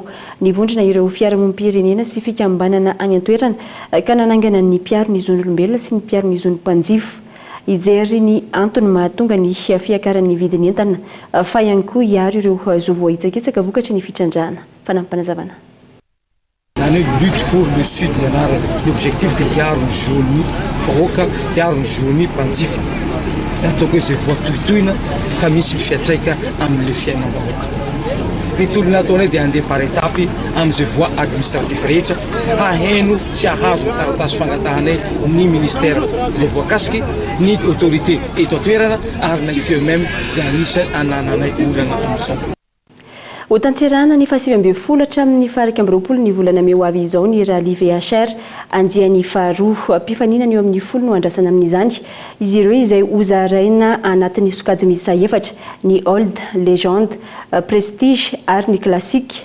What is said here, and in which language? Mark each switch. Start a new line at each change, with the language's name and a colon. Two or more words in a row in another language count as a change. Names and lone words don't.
Malagasy: Nivondrona ireo fiarahamonim-pirenena sy fikambanana any an-toerana ka nanangana ny mpiaro ny zon'olombelona sy ny mpiaro ny zon'ny mpanjifa. Ijery ny antony mahatonga ny fiakaran'ny vidiny entana fa ihany koa hiaro ireo zo voaitsakitsaka vokatry ny fitrandrahana. Fanampanazavana. Nani
French: lutte pour le sud
Malagasy: nianarana.
French: L'objectif de
Malagasy: hiaro ny zon'ny vahoaka, hiaro ny zon'ny mpanjifa. Ataoko izay voatohitohina ka misy mifiatraika amin'le fiainam-bahoaka. Ny tolona ataonay dia handeha
French: par étape
Malagasy: amin'izay
French: voie administratif
Malagasy: rehetra haheno sy hahazo ny taratasy fangatahanay ny ministère izay voakasiky ny autorité eto an-toerana ary na eux-mêmes izay anisany anananay olana amin'izao. Ho tanterahana ny 7 hatramin'ny 20 ny volana May ho avy izao ny rally VHR andiany faharoa mpifaninana eo amin'ny 10 no andrasana amin'izany. Izy ireo izay hozaraina anatin'ny sokajy miisa 4 ny old, légende, prestige ary ny classique.